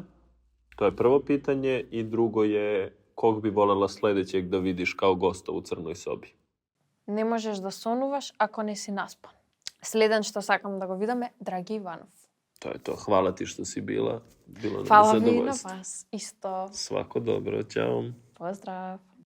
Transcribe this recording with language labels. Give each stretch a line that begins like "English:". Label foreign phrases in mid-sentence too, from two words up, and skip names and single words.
Serbian: To je prvo pitanje. I drugo je, kog bi voljela sljedećeg da vidiš kao gosta u crnoj sobi?
Macedonian: Не можеш да сонуваш ако не си наспан. Следен што сакам да го видам е Драги Иванов.
Serbian: To je to. Hvala ti što si bila. Bilo nam
Macedonian: Фала ви на
Serbian: zadovoljstvo.
Macedonian: вас. Исто.
Serbian: Svako dobro. Ćao.
Macedonian: Поздрав.